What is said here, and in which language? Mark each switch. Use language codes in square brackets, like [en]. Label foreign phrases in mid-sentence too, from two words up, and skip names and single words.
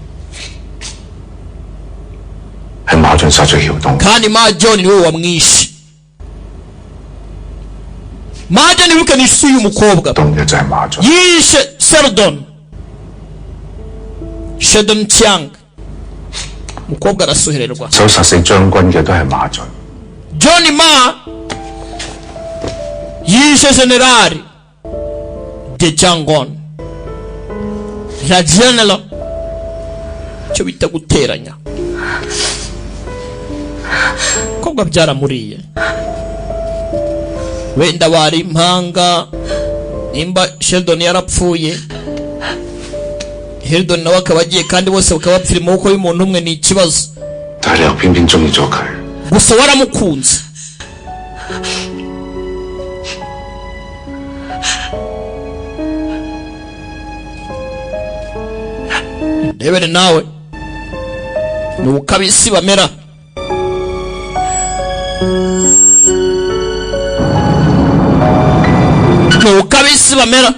[rw] Kandi Ma John niwe wamwishe. Ma John wibuke ni isi y'umukobwa yishe Seldon. Sheldon Chiang mukobwa arasuhererwa. [yue] 手殺死將軍嘅都係馬俊。 [rw] John Ma yishe generali de Changon. La general cyo bita guteranya. Kobwa byaramuriye. Wenda bari impanga, nimba Sheldon yarapfuye, Heldon nawe akaba agiye kandi bose bakaba bapfira mu maboko y'umuntu umwe, ni ikibazo. [yue] 但係你又偏偏中意咗佢。 [rw] gusa waramukunze. Ndebere nawe ni ukabisi bamera. Ni ukabisi bamera.